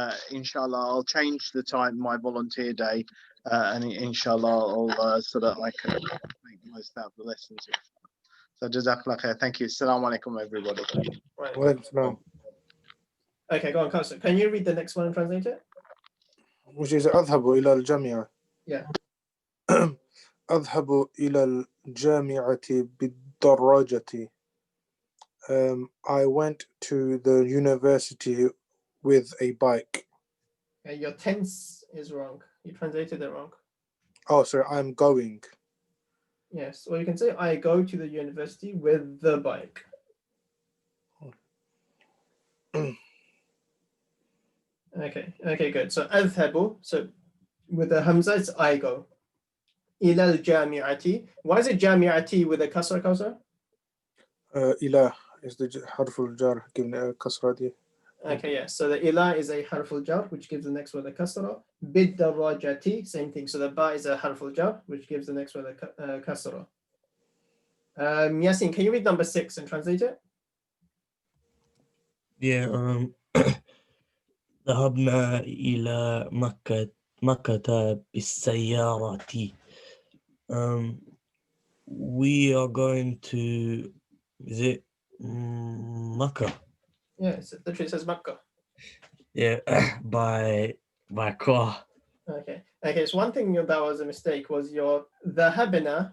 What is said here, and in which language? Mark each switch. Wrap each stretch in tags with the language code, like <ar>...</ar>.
<en>Inshallah, I'll change the time, my volunteer day, and inshallah, I'll so that I can make the most out of the lessons. So jazakallah khair. Thank you. Assalamu alaikum, everybody. Right. Walaikum Okay, go on, Counselor. Can you read the next one and translate it? which is</en> <ar>أذهب إلى الجامعة.</ar> <en>Yeah.</en> <ar>أذهب إلى الجامعة بالدراجة.</ar> <en>I went to the university with a bike. Okay, your tense is wrong. You translated it wrong. Oh, sorry, I'm going. Yes, or you can say I go to the university with the bike. Okay, good. So</en> <ar>أذهب,</ar> <en>so with the hamza, it's I go.</en> <ar>إلى الجامعة.</ar> <en>Why is it</en> <ar>جامعة</ar> <en>with a kasra, Kausar?</en> <ar>إله</ar> <en>is the</en> <ar>حرف الجر</ar> <en>given a kasra</en> <ar>دي.</ar> <en>Okay, yeah. So the ila is a harful jar, which gives the next word a kasra. Bid-darajati, same thing. So the ba is a harful jar, which gives the next word a kasra. Yasin, can you read number 6 and translate it?</en> <ar>Yeah, ذهبنا إلى مكة بالسيارة.</ar> <en>We are going to, is it Makkah? Yeah, it literally says Makkah. Yeah, by car. Okay, so one thing that was a mistake was your dhahabna.</en>